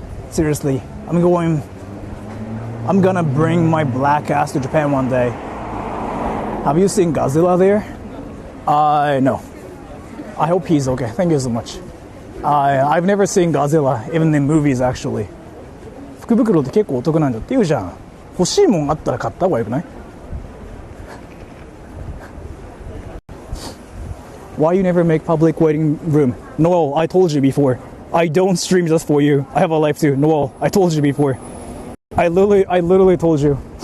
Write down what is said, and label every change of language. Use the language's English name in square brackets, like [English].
[English] Seriously, I'm gonna bring my black ass to Japan one day. Have you seen Godzilla there? No. I hope he's okay. Thank you so much. I've never seen Godzilla, even in movies actually. [Japanese] 福袋って結構お得なんだって言うじゃん。欲しいもんあったら買った方がよくない？ [English] Why you never make public waiting room? Noel, I told you before. I don't stream just for you. I have a life too. Noel, I told you before. I literally told you.